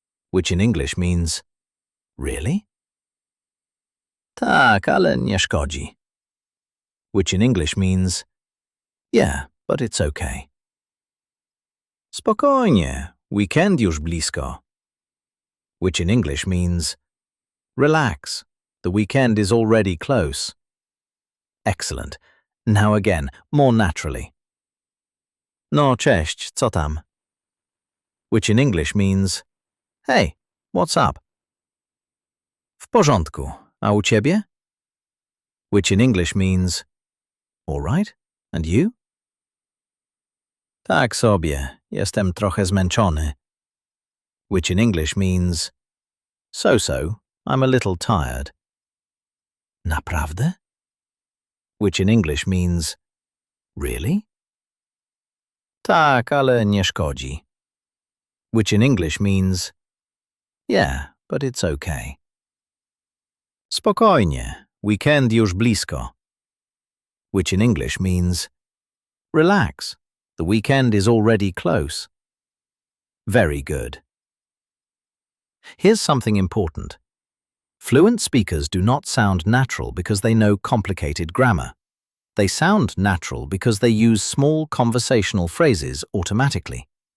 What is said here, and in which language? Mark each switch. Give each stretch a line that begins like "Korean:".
English: which in English means, Really?
Polish: Tak, ale nie szkodzi.
English: which in English means, Yeah, but it's okay.
Polish: Spokojnie, weekend już blisko.
English: which in English means, Relax, the weekend is already close. Excellent. Now again, more naturally.
Polish: No, cześć, co tam?
English: which in English means, Hey, what's up?
Polish: W porządku. A u ciebie?
English: which in English means, All right. And you?
Polish: Tak sobie, jestem trochę zmęczony.
English: which in English means, So, I'm a little tired.
Polish: Naprawdę?
English: which in English means, Really?
Polish: Tak, ale nie szkodzi.
English: which in English means, Yeah, but it's okay.
Polish: Spokojnie, weekend już blisko.
English: which in English means, Relax, the weekend is already close. Very good. Here's something important. Fluent speakers do not sound natural because they know complicated grammar. They sound natural because they use small conversational phrases automatically.